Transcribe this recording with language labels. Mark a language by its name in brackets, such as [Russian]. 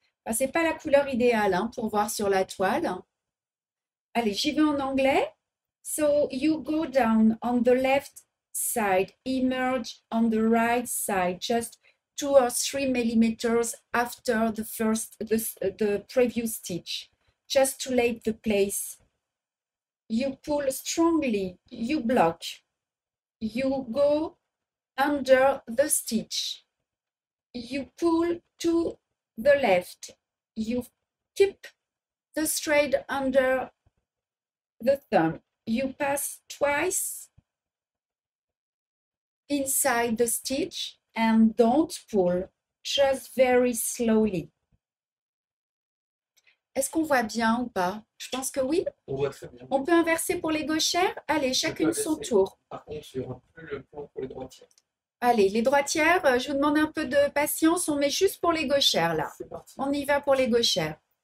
[French] Ce n'est pas la couleur idéale hein, pour voir sur la toile. Allez, j'y vais en anglais. [English] So you go down on the left side, emerge on the right side, just 2 or 3 millimeters after the previous stitch, just to lay the place. You pull strongly, you block, you go under the stitch, you pull to the left, you keep the thread under the thumb, you pass twice inside the stitch and don't pull, just very slowly. [French] Est-ce qu'on voit bien ou pas? Je pense que oui. On voit très bien. On peut inverser pour les gauchères? Allez, chacune son tour. Par contre, il n'y aura plus le plan pour les droitières. Allez, les droitières, je vous demande un peu de patience. On met juste pour les gauchères là. C'est parti. On y va pour les gauchères.